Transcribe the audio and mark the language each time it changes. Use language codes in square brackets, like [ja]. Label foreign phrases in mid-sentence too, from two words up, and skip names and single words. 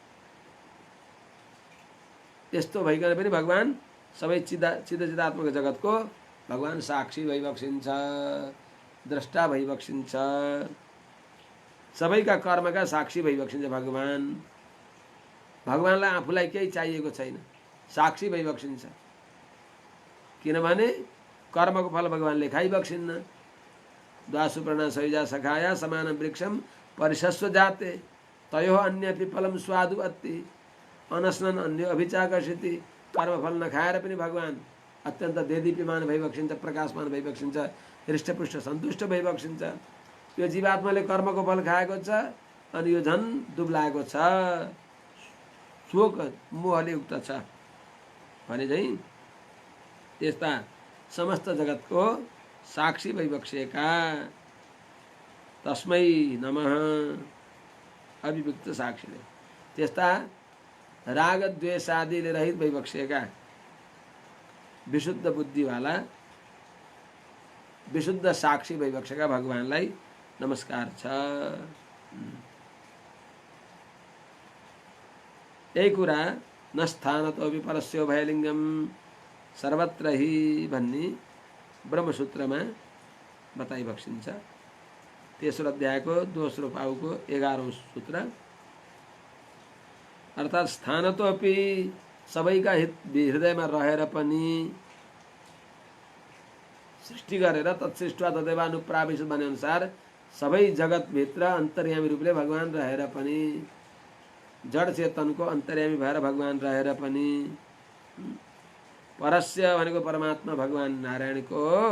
[ne] यस्तो भइकन पनि भगवान सबै चिदात्मक जगतको भगवान साक्षी भइबक्सिन्छ, द्रष्टा भइबक्सिन्छ, सबैका कर्मका साक्षी भइबक्सिन्छ भगवान। भगवानलाई आफूलाई केही चाहिएको छैन, साक्षी भइबक्सिन्छ। किनभने कर्मको फल भगवानले खाइबक्सिन्न। [sa] द्वासुपर्णा सयुजा सखाया समान वृक्षम परिशस्व जाते तयो अन्य पिपलम स्वादु अत्ति अनस्नन अन्य अभिचाकर्षिति। [ne] कर्मफल नखाएर पनि भगवान अत्यन्त देदीप्यमान भइबक्सिन्छ, प्रकाशमान भइबक्सिन्छ, हृष्टपुष्ट सन्तुष्ट भइबक्सिन्छ। यो जीवात्माले कर्मको फल खाएको छ अनि यो झन् दुब्लाएको छ, शोक मोहले युक्त छ भने चाहिँ त्यस्ता समस्त जगतको साक्षी भइबक्सिएका [sa] तस्मै नमः [ne] अविविक्त साक्षीले, त्यस्ता राग द्वेष आदिले रहित भइबक्सिएका विशुद्ध बुद्धिवाला विशुद्ध साक्षी भइबक्सेका भगवानलाई नमस्कार छ। यही कुरा [sa] न स्थानतोऽपि परस्यो भयलिङ्गम सर्वत्र हि [ne] भन्ने ब्रह्मसूत्रमा बताइबक्सिन्छ। तेस्रो अध्यायको दोस्रो पाउको 11औं सूत्र। अर्थात् स्थानतोऽपि सबैका हृदयमा रहेर पनि सृष्टि गरेर [sa] तत्सृष्टवा तदेवानुप्राविशत [ne] भने अनुसार सबै जगतभित्र अन्तर्यामी रूपले भगवान रहेर पनि, जड चेतनको अन्तर्यामी भएर भगवान रहेर पनि, परस्य भनेको परमात्मा भगवान नारायणको,